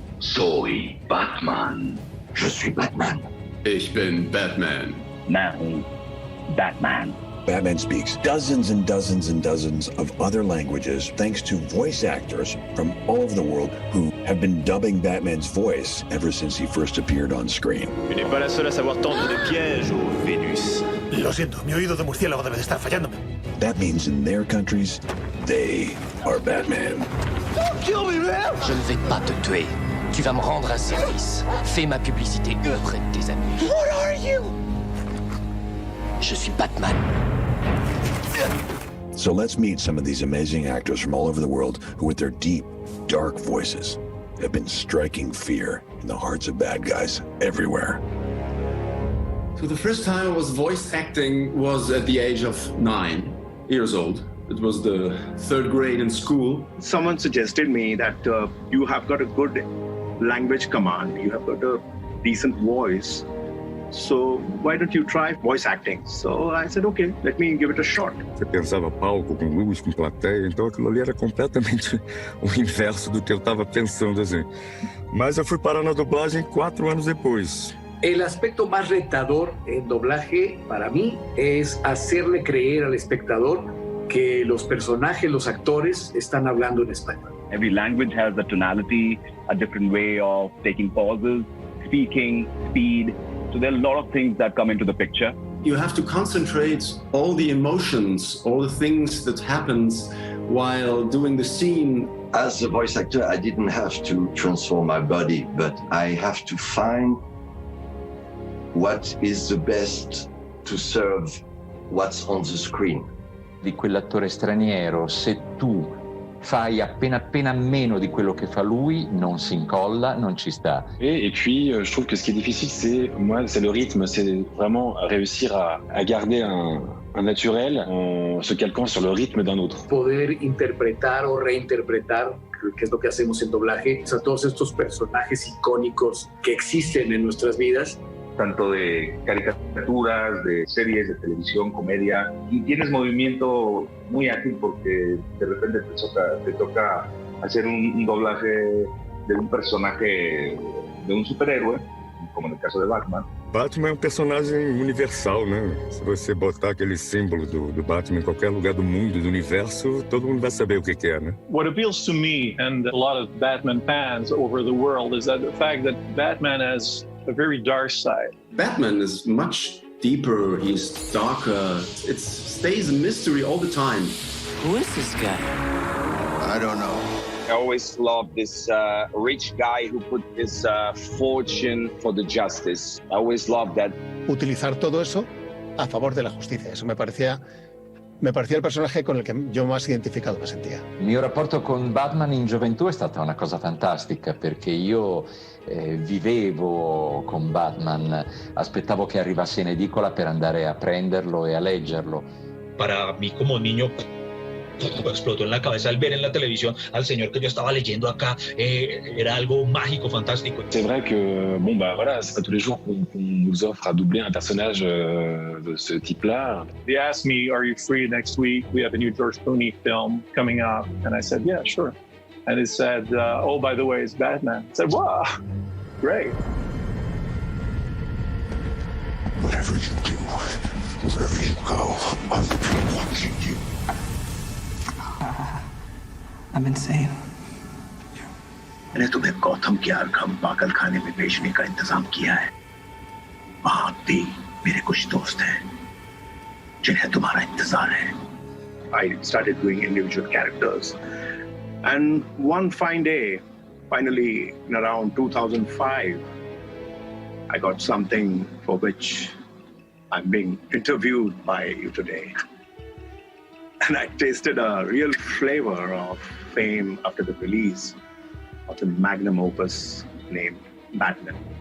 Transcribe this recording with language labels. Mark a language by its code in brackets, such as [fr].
[es] Soy Batman. [fr] Je suis Batman. [de] Ich bin Batman. [en] Now, Batman. Batman speaks dozens and dozens and dozens of other languages thanks to voice actors from all over the world who have been dubbing Batman's voice ever since he first appeared on screen. [fr] Tu n'es pas la seule à savoir tendre des pièges, ô Vénus. [es] Lo siento, mi oído de murciélago debe de estar fallándome. [en] That means in their countries, they are Batman. Don't kill me, man! [fr] Je ne vais pas te tuer. Tu vas me rendre un service. Fais ma publicité auprès de tes amis. [en] What are you? [fr] Je suis Batman. [en] So let's meet some of these amazing actors from all over the world who, with their deep, dark voices, have been striking fear in the hearts of bad guys everywhere. So the first time I was voice acting was at the age of 9 years old. It was the 3rd grade in school. Someone suggested me that you have got a good language command, you have got a decent voice, so why don't you try voice acting? So I said, okay, let me give it a shot. [pt] Você pensava palco, com luz, com plateia, então aquilo ali era completamente o inverso do que eu estava pensando, assim. Mas eu fui parar na dublagem 4 anos depois. [es] El aspecto más retador en doblaje para mí es hacerle creer al espectador que los personajes, los actores, están hablando en español. [en] Every language has a tonality, a different way of taking pauses, speaking, speed. So there are a lot of things that come into the picture. You have to concentrate all the emotions, all the things that happens while doing the scene. As a voice actor, I didn't have to transform my body, but I have to find what is the best to serve what's on the screen. [it] Di quell'attore straniero, se tu fai appena meno di quello che fa lui, non si incolla, non ci sta. [fr] Et puis, je trouve que ce qui est difficile, c'est le rythme, c'est vraiment réussir à garder un naturel en se calquant sur le rythme d'un autre. [es] Poder interpretar o reinterpretar, que es lo que hacemos en doblaje, a todos estos personajes icónicos que existen en nuestras vidas. Tanto de caricaturas, de series de televisión, comedia, y tienes movimiento muy ágil porque de repente te toca hacer un doblaje de un personaje, de un superhéroe, como en el caso de Batman. [pt] Batman é um personagem universal, né? Se você botar aquele símbolo do Batman em qualquer lugar do mundo, do universo, todo mundo vai saber o que é, né? [en] What appeals to me and a lot of Batman fans over the world is that the fact that Batman has a very dark side. Batman is much deeper, he's darker. It stays a mystery all the time. Who is this guy? I don't know. I always loved this rich guy who put his fortune for the justice. I always loved that. [es] Utilizar todo eso a favor de la justicia. Eso me parecía el personaje con el [it] che io [es] más [it] identificato [es] mi sentía. [it] Il mio rapporto con Batman in gioventù è stata una cosa fantastica perché io vivevo con Batman, aspettavo che arrivasse in edicola per andare a prenderlo e a leggerlo. [es] Para mí como niño explotó en la cabeza al ver en la televisión al señor que yo estaba leyendo acá, era algo mágico, fantástico. [fr] C'est vrai que, bon bah voilà, c'est pas tous les jours qu'on nous offre à doubler un personnage de ce type-là. [en] They asked me, are you free next week? We have a new George Clooney film coming up. And I said, yeah, sure. And it said, oh, by the way, it's Batman. I said, wow, great. Whatever you do, wherever you go, I'll be watching you. I'm insane. [hi] मैंने तुम्हें गौतम के आरखम पागल खाने में भेजने का इंतजाम किया है। वहां भी मेरे कुछ दोस्त हैं जिन्हें तुम्हारा इंतजार है। [en] I started doing individual characters, and one fine day, finally in around 2005, I got something for which I'm being interviewed by you today. And I tasted a real flavor of fame after the release of the magnum opus named Batman.